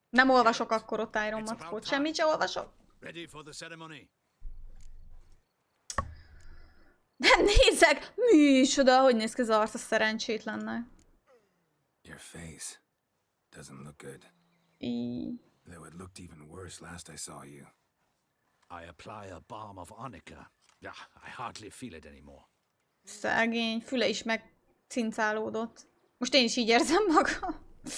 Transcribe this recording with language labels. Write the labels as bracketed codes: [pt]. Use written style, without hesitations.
[hu] Nem olvasok akkor ott Iron Matkót. Semmit sem olvasok. [en] Ready for the ceremony. [hu] Nem nézek! Micsoda, hogy néz ki az arc a szerencsétlennek. [en] Your face doesn't look good. Though it looked even worse last I saw you. I apply a balm of arnica. Yeah, I hardly feel it anymore. [hu] Szegény, füle is megcincálódott. Most én is így érzem magam.